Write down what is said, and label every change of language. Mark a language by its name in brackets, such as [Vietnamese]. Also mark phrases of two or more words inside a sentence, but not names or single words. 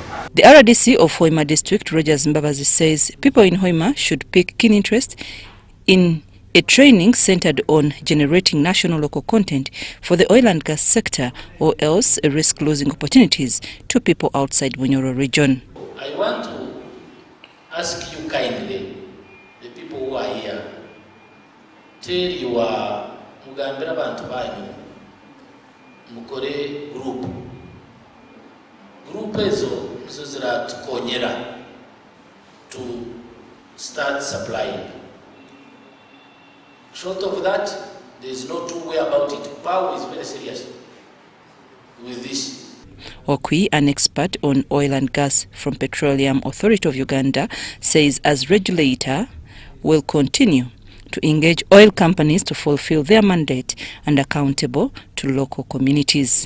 [English] The RDC of Hoima District, Rogers Mbabazi, says people in Hoima should take keen interest in a training centered on generating national local content for the oil and gas sector, or else risk losing opportunities to people outside Bunyoro region. I want to ask you kindly, the people who are here, tell your [Nyoro] mugambira bantu banyu mukore group ezo nizo ziratukonyera [English] to start supplying. Short of that, there is no two way about it. Power is very serious with this. Okwi, an expert on oil and gas from Petroleum Authority of Uganda, says as regulator will continue to engage oil companies to fulfill their mandate and accountable to local communities.